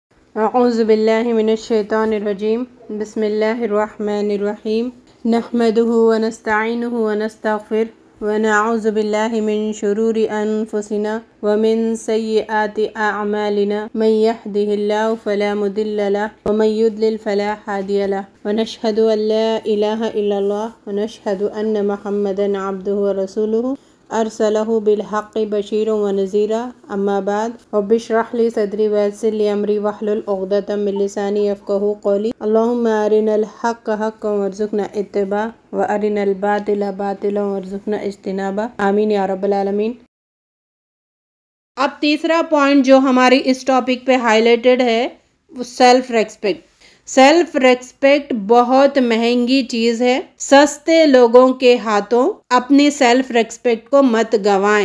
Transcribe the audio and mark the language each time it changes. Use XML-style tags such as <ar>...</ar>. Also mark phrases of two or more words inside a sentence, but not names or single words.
<ar>أعوذ بالله من الشيطان الرجيم بسم الله الرحمن الرحيم نحمده ونستعينه ونستغفره ونعوذ بالله من شرور أنفسنا ومن سيئات أعمالنا من يهده الله فلا مضل له ومن يضلل فلا هادي له ونشهد أن لا إله إلا الله ونشهد أن محمدا عبده ورسوله أرسله بالحق بشيرا ونذيرا أما بعد رب اشرح لي صدري ويسر لي أمري واحلل عقدة من لساني يفقهوا قولي اللهم أرنا الحق حقا وارزقنا اتباعه وأرنا الباطل باطلا وارزقنا اجتنابه آمين يا رب العالمين.</ar> <hi>अब तीसरा पॉइंट जो हमारी इस टॉपिक पे हाईलाइटेड है वो</hi> <en>self respect. self respect</en> <hi>बहुत महंगी चीज है। सस्ते लोगों के हाथों अपनी</hi> <en>self respect</en> <hi>को मत गंवाएं।</hi>